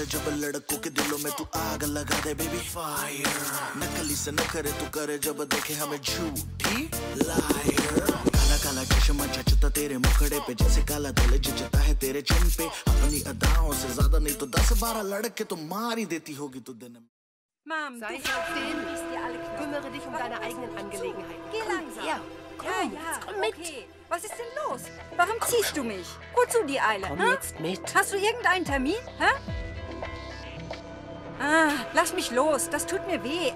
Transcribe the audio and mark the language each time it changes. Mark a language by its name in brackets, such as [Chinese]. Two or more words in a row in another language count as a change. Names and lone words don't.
[Hindi] लड़कों के दिलों में तू आग लगा दे [English] baby fire [Hindi] नकली से न करे तू करे जब देखे हमें झूठी लायर काला काला चश्मा जचता तेरे मुखड़े पे जैसे काला दिल जचता है तेरे चिन पे अपनी अदाओं से ज्यादा नहीं तो 10-12 लड़के तो मार ही देती होगी तू दिन में [German] Mom, sei still. Kümmere dich um deine eigenen Angelegenheiten. Geh langsam. Ja, komm, ja, jetzt komm mit. Okay. Was ist denn los? Warum ziehst du mich? Wozu die Eile? Komm jetzt mit. Hast du irgendeinen Termin? Hä? Lass mich los. Das tut mir weh.